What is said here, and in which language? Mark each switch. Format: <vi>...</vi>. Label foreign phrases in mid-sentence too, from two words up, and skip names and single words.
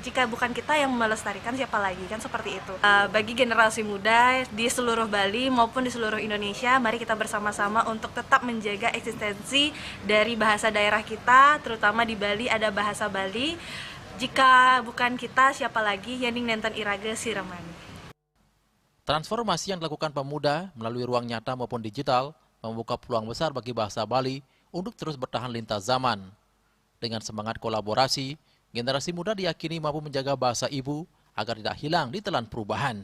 <id>Jika bukan kita yang melestarikan, siapa lagi, kan seperti itu. Bagi generasi muda di seluruh Bali maupun di seluruh Indonesia, mari kita bersama-sama untuk tetap menjaga eksistensi dari bahasa daerah kita, terutama di Bali ada bahasa Bali. Jika bukan kita, siapa lagi?</id> <ban>Yaning nenten irage siramani.</ban> <id>Transformasi yang dilakukan pemuda melalui ruang nyata maupun digital membuka peluang besar bagi bahasa Bali untuk terus bertahan lintas zaman. Dengan semangat kolaborasi, generasi muda diyakini mampu menjaga bahasa ibu agar tidak hilang di telan perubahan.</id>